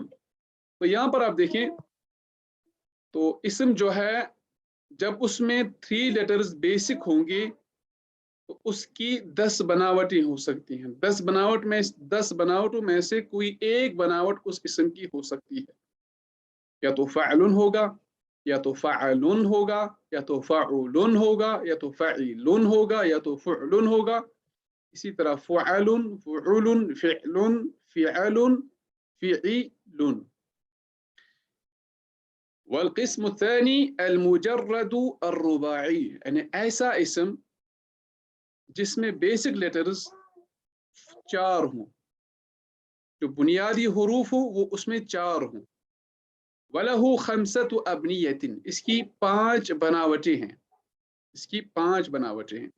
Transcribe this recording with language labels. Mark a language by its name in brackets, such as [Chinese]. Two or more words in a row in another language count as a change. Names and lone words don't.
[Urdu] تو یہاں پر آپ دیکھیں تو اسم جو ہے جب اس میں 3 [English] letters basic [Urdu] ہوں گے تو اس کی 10 بناوٹیں ہو سکتی ہیں. 10 بناوٹوں میں سے کوئی ایک بناوٹ اس اسم کی ہو سکتی ہے، یا تو فعلن ہوگا، یا تو فعلن ہوگا، یا تو فعلن ہوگا، یا تو فعِلن ہوگا، یا تو فُعلن ہوگا. اسی طرح فُعلن، فُعلن، فِعلن، فِعلن، فِعِلن. [Arabic] والقسم الثاني المجرد الرباعي, [Urdu] یعنی ایسا اسم جس میں [English] basic letters [Urdu] 4 ہوں، جو بنیادی حروف ہو وہ اس میں 4 ہوں. [Arabic] وله خمسة أبنية, [Urdu] اس کی 5 بناوٹیں ہیں، اس کی 5 بناوٹیں ہیں.